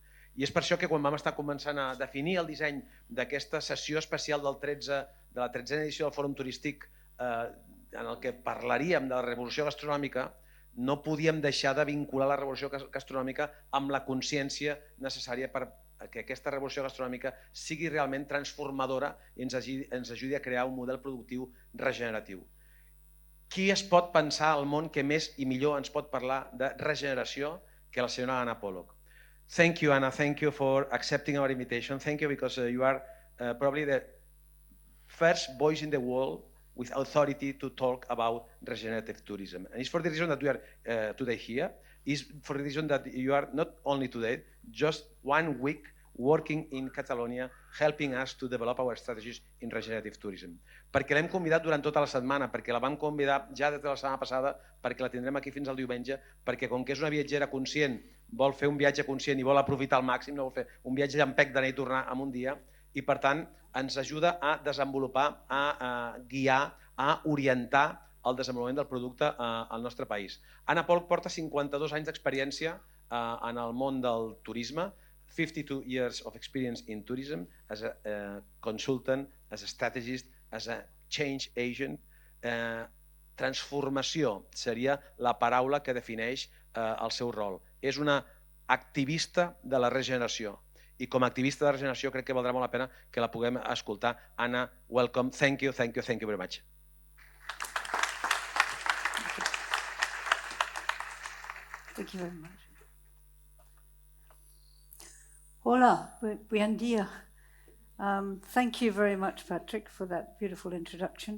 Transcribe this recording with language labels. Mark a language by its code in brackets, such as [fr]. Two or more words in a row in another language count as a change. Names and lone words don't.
[ca] I és per això que quan vam estar començant a definir el disseny d'aquesta sessió especial de la 13a edició del Fòrum TurisTIC, en el que parlaríem de la revolució gastronòmica, no podíem deixar de vincular la revolució gastronòmica amb la consciència necessària per que aquesta revolució gastronòmica sigui realment transformadora i ens ajudi a crear un model productiu regeneratiu. Qui es pot pensar al món que més i millor ens pot parlar de regeneració que la senyora Anna Pollock? [en] Thank you, Anna. Thank you for accepting our invitation. Thank you because you are probably the first voice in the world with authority to talk about regenerative tourism. And it's for the reason that we are today here. It's for the reason that you are not only today, just 1 week working in Catalonia, helping us to develop our strategies in regenerative tourism. [ca] Perquè l'hem convidat durant tota la setmana, perquè la vam convidar ja des de la setmana passada, perquè la tindrem aquí fins al diumenge, perquè com que és una viatgera conscient, vol fer un viatge conscient i vol aprofitar al màxim, no vol fer un viatge llampec d'anar i tornar en un dia, i per tant ens ajuda a desenvolupar, a guiar, a orientar el desenvolupament del producte al nostre país. Anna Pollock porta 52 anys d'experiència en el món del turisme, [en] 52 years of experience in tourism as a consultant, as a strategist, as a change agent. [ca] Transformació seria la paraula que defineix el seu rol. És una activista de la regeneració. I com a activista de regeneració crec que valdrà molt la pena que la puguem escoltar. [en] Anna, welcome. Thank you very much. Thank you very much. [es] Hola, buen dia. [en] Thank you very much, Patrick, for that beautiful introduction.